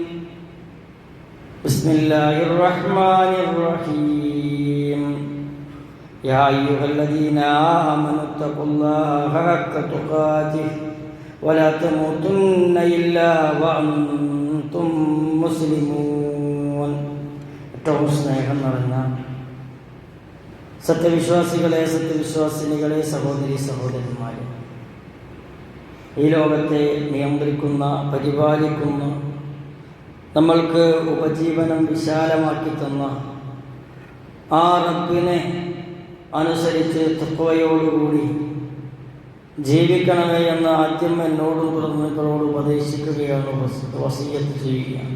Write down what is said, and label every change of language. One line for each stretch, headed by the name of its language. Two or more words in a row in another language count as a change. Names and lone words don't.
Arabic: بسم الله الرحمن الرحيم يا أيها الذين آمنوا اتقوا الله حق تقاته ولا تموتن إلا وأنتم مسلمون
Malayalam: ഏറ്റവും സ്നേഹം നിറഞ്ഞ സത്യവിശ്വാസികളെ സത്യവിശ്വാസിനികളെ സഹോദരി സഹോദരന്മാരെ, ഈ ലോകത്തെ നിയന്ത്രിക്കുന്ന പരിപാലിക്കുന്ന നമ്മൾക്ക് ഉപജീവനം വിശാലമാക്കി തന്ന ആ റബ്ബിനെ അനുസരിച്ച് തഖ്വയോടുകൂടി ജീവിക്കണമേ എന്ന് ആദ്യം എന്നോടും തുടർന്ന് നിങ്ങളോട് ഉപദേശിക്കുകയാണ്, വസിയ്യത്ത് ചെയ്യുകയാണ്.